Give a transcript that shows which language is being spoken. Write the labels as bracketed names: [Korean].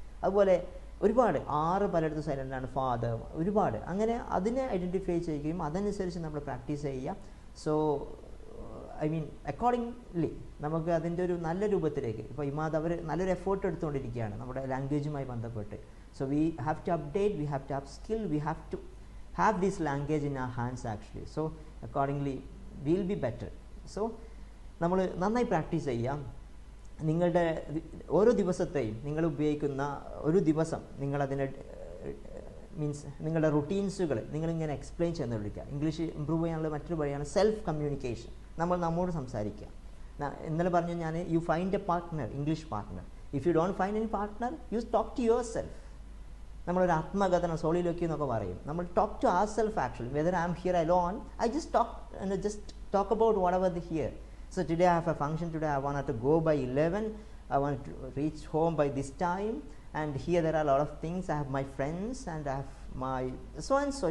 [Malayalam] അതുപോലെ ഒരുപാട് 6 പലയിടത്തും സൈലൻ്റ് ആണ്, ഫാദർ, ഒരുപാട്. അങ്ങനെ അതിനെ ഐഡൻറ്റിഫൈ ചെയ്യുകയും അതനുസരിച്ച് നമ്മൾ പ്രാക്ടീസ് ചെയ്യുക. സോ ഐ മീൻ അക്കോർഡിംഗ്ലി നമുക്ക് അതിൻ്റെ ഒരു നല്ല രൂപത്തിലേക്ക്, ഇപ്പോൾ ഇമാദ് അവർ നല്ലൊരു എഫേർട്ട് എടുത്തുകൊണ്ടിരിക്കുകയാണ് നമ്മുടെ ലാംഗ്വേജുമായി ബന്ധപ്പെട്ട്. [English] So we have to update, we have to upskill, we have to have this language in our hands actually. So accordingly we will be better. [Malayalam] So നമ്മൾ നന്നായി പ്രാക്ടീസ് ചെയ്യാം. നിങ്ങളുടെ ഓരോ ദിവസത്തെയും നിങ്ങൾ ഉപയോഗിക്കുന്ന ഒരു ദിവസം നിങ്ങളതിനെ മീൻസ് നിങ്ങളുടെ റുട്ടീൻസുകൾ നിങ്ങളിങ്ങനെ എക്സ്പ്ലെയിൻ ചെയ്യുന്നതിരിക്കുക. ഇംഗ്ലീഷ് ഇമ്പ്രൂവ് ചെയ്യാനുള്ള മറ്റൊരു വഴിയാണ് സെൽഫ് കമ്മ്യൂണിക്കേഷൻ. നമ്മൾ നമ്മോട് സംസാരിക്കുക. ഇന്നലെ പറഞ്ഞു ഞാൻ, [English] You find a partner, English partner. If you don't find any partner, you talk to yourself. [Malayalam] നമ്മളൊരു ആത്മകഥനം, സോളിലോക്കി എന്നൊക്കെ പറയും. നമ്മൾ [English] talk to our self [Malayalam] actually. [English] Whether I am here alone, I just talk about whatever the here. So today I have a function, today I wanted to go by 11, I want to reach home by this time, and here there are a lot of things, I have my friends and I have my so and so.